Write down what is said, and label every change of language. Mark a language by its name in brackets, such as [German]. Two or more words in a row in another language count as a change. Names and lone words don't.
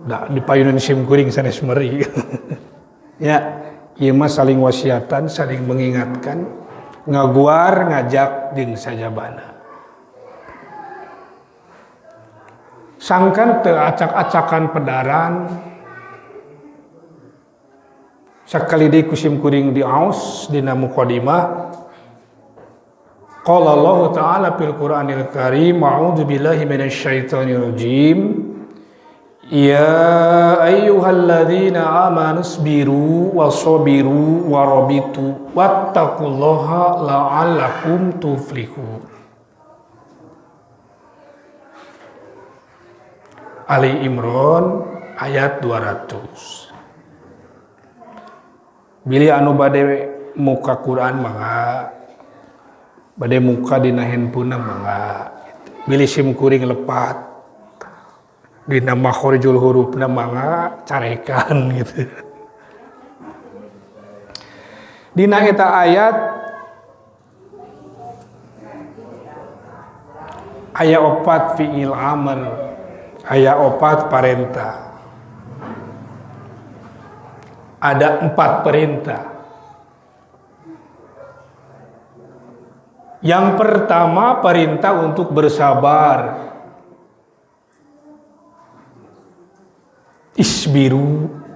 [Sundanese] Da di payunan sim kuring sanes meri. Ya, ieu mah saling wasiatan, [Indonesian] saling mengingatkan, [Sundanese] ngaguar ngajak jeung sajabana. Sangkan teu acak-acakan pedaran sakali deui kusim kuring di aus dina muqaddimah [Arabic] قال الله تعالى في القرآن الكريم أعوذ بالله من الشيطان الرجيم يا أيها الذين آمنوا اصبروا وصابروا ورابطوا واتقوا الله لعلكم تفلحون. [Sundanese] Ali Imran ayat 200. Bilih anu bade muka Quran mangga, bade muka dina handphone mangga. Bilih sim kuring lepat dina makhorijul hurufna mangga carekan gitu. Dina eta ayat aya 4 [Arabic] فعل أمر, [Sundanese] aya 4 parentah. [Indonesian] Ada 4 perintah. Yang pertama perintah untuk bersabar. [Arabic] Isbiru.